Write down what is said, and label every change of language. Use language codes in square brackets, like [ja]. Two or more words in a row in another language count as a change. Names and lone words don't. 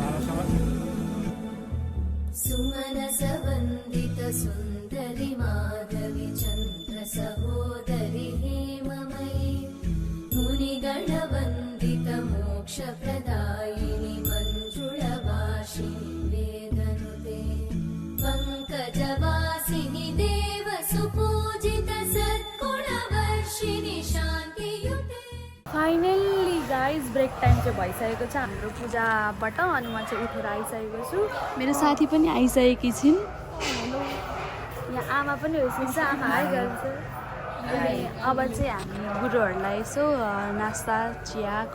[sa] सुमनस वन्दित सुन्दरि माधवी चन्द्र सहोदरि हेममयी मुनिगण वन्दित मोक्ष प्रदायिनि मञ्जुळवासिनि वेदनुते पङ्कजवासिनि देव सुपूजित सद्गुणवर्षिणि शान्तियुते [en] finally guys break time [ne] चाहिँ भइसकेको छ हाम्रो पूजाबाट अनि म चाहिँ उठेर आइसकेको छु मेरो साथी पनि आइसकेकी छिन् यहाँ आमा पनि होइसकेको छ आमा आइजान्छ अनि अब चाहिँ हामी गुरुहरूलाई यसो नास्ता चियाको